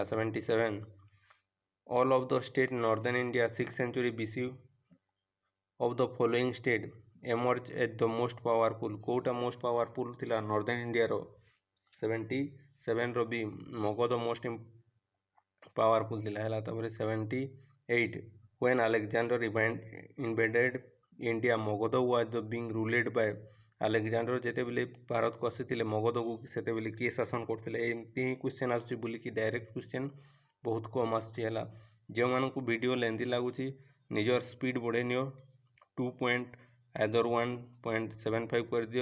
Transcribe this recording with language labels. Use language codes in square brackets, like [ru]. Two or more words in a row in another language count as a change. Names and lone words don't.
[en] 77 all of the state northern India 6th century BC of the following state emerge as the most powerful. [or] କୋଉଟା [en] most powerful [or] ଥିଲା ନର୍ଦର୍ନ ଇଣ୍ଡିଆର? 77ର ବି ମଗଧ [en] most powerful [or] ଥିଲା ହେଲା। [en] ତାପରେ 78 when Alexander invaded India ମଗଧ was being ruled by। [or] ଆଲେକ୍ଜାଣ୍ଡର ଯେତେବେଳେ ଭାରତକୁ ଆସିଥିଲେ ମଗଧକୁ ସେତେବେଳେ କିଏ ଶାସନ କରୁଥିଲେ? ଏମିତି ହିଁ କ୍ୱେଶ୍ଚନ୍ ଆସୁଛି ବୁଲିକି [en] direct question [or] ବହୁତ କମ୍ ଆସୁଛି ହେଲା। ଯେଉଁମାନଙ୍କୁ ଭିଡ଼ିଓ ଲେନ୍ଦି ଲାଗୁଛି ନିଜର ସ୍ପିଡ଼ ବଢ଼େଇ ନିଅ। 2.175 କରିଦିଅ।